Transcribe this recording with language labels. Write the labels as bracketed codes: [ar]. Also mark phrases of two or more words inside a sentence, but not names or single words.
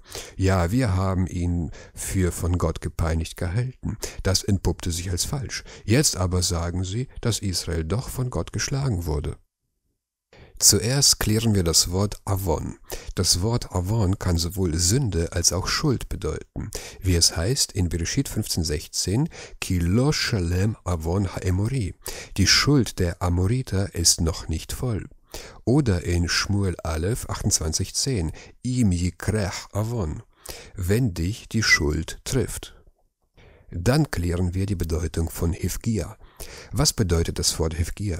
[de] Ja, wir haben ihn für von Gott gepeinigt gehalten. Das entpuppte sich als falsch. Jetzt aber sagen sie, dass Israel doch von Gott geschlagen wurde. Zuerst klären wir das Wort Avon. Das Wort Avon kann sowohl Sünde als auch Schuld bedeuten, wie es heißt in Bereshit 15,16, [he] כי לא שלם עון האמרי. [de] Die Schuld der Amoriter ist noch nicht voll. Oder in Shmuel Aleph 28,10, [he] אם יקרך עון, [de] wenn dich die Schuld trifft. Dann klären wir die Bedeutung von Hivgia. Was bedeutet das Wort Hivgia?